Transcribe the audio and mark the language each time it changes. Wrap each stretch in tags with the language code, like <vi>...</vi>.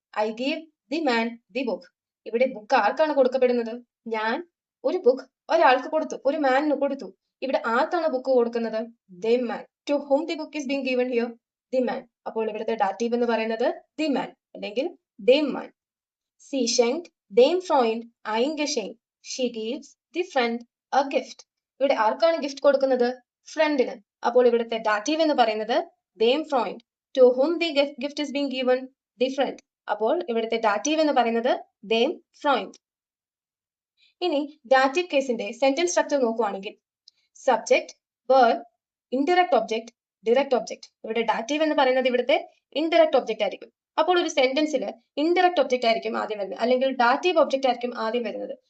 <en>I give the man the book.</en> <ml>ഇവിടെ book ആർക്കാണ് കൊടുക്കപ്പെടുന്നത്? ഞാൻ ഒരു ബുക്ക് ഒരാൾക്ക് കൊടുത്തു, ഒരു മാനിന് കൊടുത്തു. ഇവിടെ ആർക്കാണ് ബുക്ക് കൊടുക്കുന്നത്?</ml> <en>The man. To whom the book is being given here? The man.</en> <ml>അപ്പോൾ ഇവിടുത്തെ ഡാറ്റീവ് എന്ന് പറയുന്നത് ദി മാൻ അല്ലെങ്കിൽ ദേ മാൻ.</ml> <de>Sie schenkt dem Freund ein Geschenk.</de> <en>She gives the friend a gift.</en> <ml>ഇവിടെ ആർക്കാണ് ഗിഫ്റ്റ് കൊടുക്കുന്നത്? ഫ്രണ്ടിന്. അപ്പോൾ ഇവിടുത്തെ ഡാറ്റീവ് എന്ന് പറയുന്നത്</ml> <de>dem Freund.</de> <en>To whom the gift is being given? The friend.</en> <ml>അപ്പോൾ ഇവിടുത്തെ ഡാറ്റീവ് എന്ന് പറയുന്നത്</ml> <de>dem Freund.</de> <ml>ഇനി ഡാറ്റീവ് കേസിന്റെ സെന്റൻസ് സ്ട്രക്ചർ നോക്കുവാണെങ്കിൽ subject, verb, indirect object, direct object. ഇവിടെ ഡാറ്റീവ് എന്ന് പറയുന്നത് ഇവിടുത്തെ ഇൻഡയറക്റ്റ് ഒബ്ജക്ട് ആയിരിക്കും. അപ്പോൾ ഒരു സെന്റൻസിൽ ഇൻഡയറക്റ്റ് ഒബ്ജക്ട് ആയിരിക്കും ആദ്യം വരുന്നത്, അല്ലെങ്കിൽ ഡാറ്റീവ് ഒബ്ജക്ട് ആയിരിക്കും ആദ്യം വരുന്നത്.</ml>